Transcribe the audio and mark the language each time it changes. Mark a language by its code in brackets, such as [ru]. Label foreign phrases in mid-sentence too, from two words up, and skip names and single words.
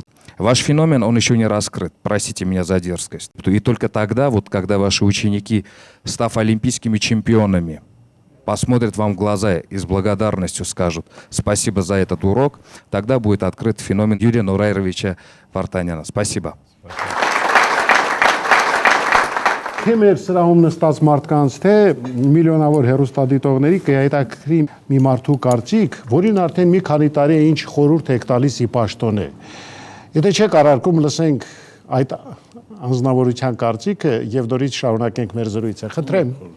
[ru] Ваш феномен, он еще не раскрыт, простите меня за дерзкость. И только тогда, вот, когда ваши ученики, став олимпийскими чемпионами, посмотрят вам в глаза и с благодарностью скажут спасибо за этот урок, тогда будет открыт феномен Юрия Нурайровича Վարդանյանը. Спасибо. [hy] Թե մեր սրահում նստած մարդկանց, թե միլիոնավոր հեռուստադիտողների կհետաքրի մի մարդու կարծիք, որին արդեն մի քանի տարի է ինչ խորհուրդ եք տալիս ի պաշտոն է։ Եթե չեք առարկում, լսենք այդ անձնավորության կարծիքը եւ նորից շարունակենք մեր զրույցը։ Խնդրեմ։